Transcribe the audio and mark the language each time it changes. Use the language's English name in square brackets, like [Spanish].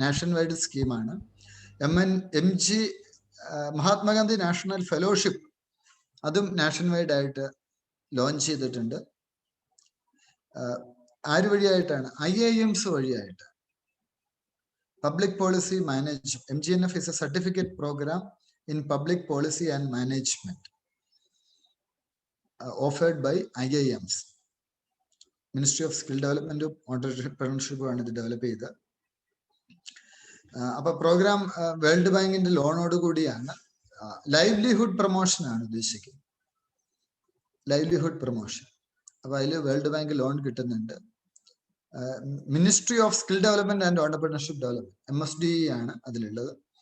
[Malayalam] National wide സ്കീമാണ്. MG Mahatma Gandhi national fellowship അതും national wide ആയിട്ട് ലോഞ്ച് ചെയ്തിട്ടുണ്ട്. ആര് വഴിയായിട്ടാണ്? IIMs വഴിയായിട്ട്. [English] Public policy management. MGNF is a certificate program in public policy and management offered by IIMs. [Malayalam] Ministry of Skill Development Entrepreneurship ആണ് ഇത് develop ചെയ്തത്. അപ്പൊ പ്രോഗ്രാം വേൾഡ് ബാങ്കിന്റെ ലോണോട് കൂടിയാണ്. ലൈവ്ലിഹുഡ് പ്രൊമോഷൻ ആണ് ഉദ്ദേശിക്കുന്നത്. Livelihood promotion. അപ്പൊ അതിൽ വേൾഡ് ബാങ്ക് ലോൺ കിട്ടുന്നുണ്ട്. Ministry of skill development and entrepreneurship development MSDE ആണ് അതിലുള്ളത്.